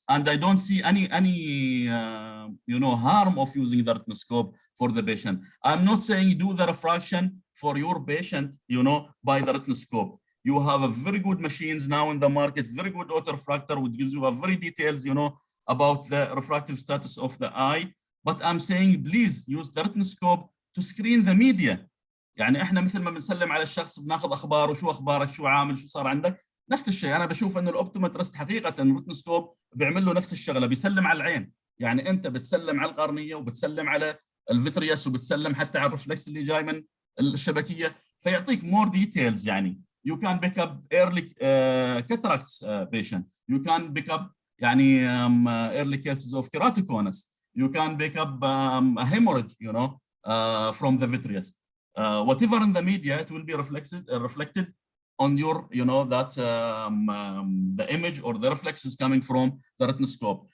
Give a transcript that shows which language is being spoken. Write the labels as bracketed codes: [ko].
[en] And I don't see any harm of using the retinoscope for the patient. I'm not saying do the refraction for your patient, by the retinoscope. You have a very good machines now in the market, very good autorefractor, which gives you a very details, you know, about the refractive status of the eye. But I'm saying, please use the retinoscope to screen the media. [ar] يعني احنا مثل ما بنسلم على الشخص بناخذ اخباره، شو اخبارك، شو عامل، شو صار عندك، نفس الشيء. انا بشوف انه الاوبتومترست حقيقه الريتنوسكوب بيعمل له نفس الشغله، بيسلم على العين. يعني انت بتسلم على القرنيه وبتسلم على الفيترياس وبتسلم حتى على الرفلكس اللي جاي من الشبكيه، فيعطيك [en] More details. يعني you can pick up early cataracts patient, you can pick up يعني early cases of keratoconus, you can pick up a hemorrhage, you know, from the vitreous. Whatever in the media, it will be reflected on your, you know, that the image or the reflex is coming from the retinoscope.